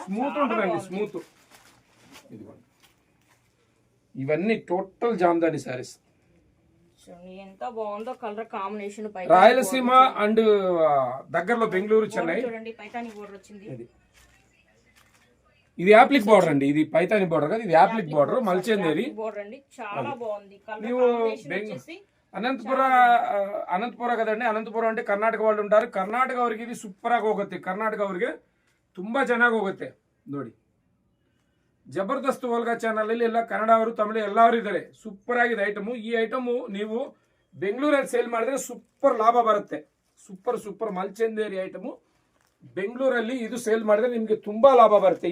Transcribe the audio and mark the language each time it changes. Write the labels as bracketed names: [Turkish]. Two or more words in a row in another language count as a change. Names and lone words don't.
[Telugu] స్మూత్ ఉంటుందండి. స్మూత్. ఇదిగోండి ఇవన్నీ టోటల్ జామ్దాని సారీస్. ఎంత బాగుందో [English] colour combination. [Telugu] రాయలసీమ అండ్ దగ్గరలో బెంగళూరు, చెన్నై చూడండి పైతాని బోర్డర్ వచ్చింది. ఇది [English] applique border [Telugu] అండి. ఇది పైతాని బార్డర్ కాదు, ఇది [English] applique border. [Telugu] మల్చేందేరి బార్డర్ అండి. చాలా బాగుంది. [Kannada] ನೀವು ಅನಂತಪುರ ಕದಂడి. [Telugu] ಅನಂತಪುರ అంటే ಕರ್ನಾಟಕ వాళ్ళు ఉంటారు. [Kannada] ಕರ್ನಾಟಕ ಅವರಿಗೆ ಇದು ಸೂಪರ್ ಆಗಿ ಹೋಗುತ್ತೆ. ಕರ್ನಾಟಕ ಅವರಿಗೆ ತುಂಬಾ ಚೆನ್ನಾಗಿ ಹೋಗುತ್ತೆ ನೋಡಿ. ಜಬರ್ದಸ್ತ್ ಓಲ್ಗಾ ಚಾನಲ್ ಅಲ್ಲಿ ಎಲ್ಲ ಕನ್ನಡ ಅವರು ತಮಿಳು ಎಲ್ಲರೂ ಇದ್ದಾರೆ. ಸೂಪರ್ ಆಗಿದೆ ಐಟಮ್. ಈ ಐಟಮ್ ನೀವು ಬೆಂಗಳೂರಲ್ಲಿ ಸೇಲ್ ಮಾಡಿದ್ರೆ ಸೂಪರ್ ಲಾಭ ಬರುತ್ತೆ. [English] super super [Kannada] ಮಲ್ಚಂದೇರಿ ಐಟಮ್ ಬೆಂಗಳೂರಲ್ಲಿ ಇದು ಸೇಲ್ ಮಾಡಿದ್ರೆ ನಿಮಗೆ ತುಂಬಾ ಲಾಭ ಬರುತ್ತೆ.